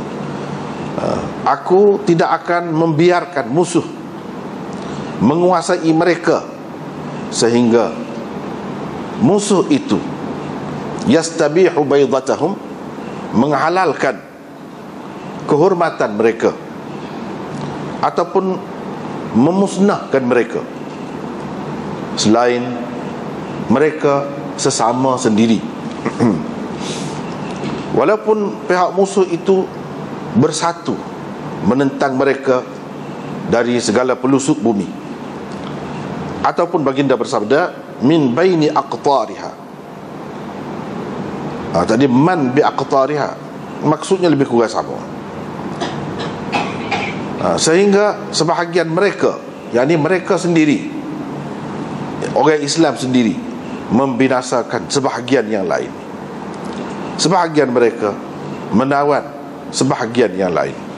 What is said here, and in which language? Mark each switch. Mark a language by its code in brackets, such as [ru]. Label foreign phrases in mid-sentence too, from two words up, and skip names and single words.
[ms] Aku tidak akan membiarkan musuh menguasai mereka, sehingga musuh itu [ar] يستبيح بيضتهم, [ms] menghalalkan kehormatan mereka, ataupun memusnahkan mereka selain mereka sesama sendiri. Walaupun pihak musuh itu bersatu menentang mereka dari segala pelusuk bumi. Ataupun baginda bersabda, [ar] من بين أقطارها. Tadi من بأقطارها, [ms] maksudnya lebih kurang sama. Sehingga sebahagian mereka, yakni mereka sendiri, orang Islam sendiri, membinasakan sebahagian yang lain. Sebahagian mereka menawan sebahagian yang lain.